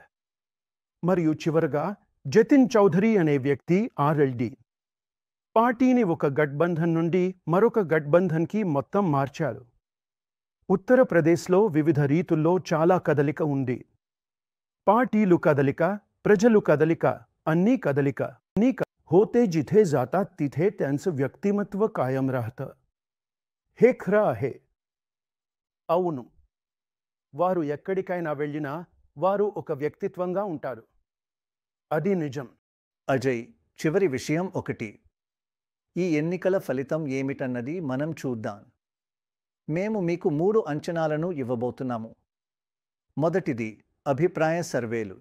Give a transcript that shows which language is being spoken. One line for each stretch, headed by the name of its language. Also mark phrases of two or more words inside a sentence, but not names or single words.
Telugu: మరియు చివరగా జతిన్ చౌధరీ అనే వ్యక్తి ఆర్ఎల్డి పార్టీని ఒక గఠబంధన్ నుండి మరొక గఠబంధన్కి మొత్తం మార్చారు. ఉత్తరప్రదేశ్లో వివిధ రీతుల్లో చాలా కదలిక ఉంది. పార్టీలు కదలిక, ప్రజలు కదలిక, అన్నీ కదలిక.
Marathi: होते जिथे जातात तिथे त्यांचं व्यक्तिमत्व कायम राहतं. हे खरं आहे.
Telugu: అవును, వారు ఎక్కడికైనా వెళ్ళినా వారు ఒక వ్యక్తిత్వంగా ఉంటారు. అది నిజం. అజయ్, చివరి విషయం ఒకటి. ఈ ఎన్నికల ఫలితం ఏమిటన్నది మనం చూద్దాం. మేము మీకు 3 అంచనాలను ఇవ్వబోతున్నాము. మొదటిది అభిప్రాయ సర్వేలు.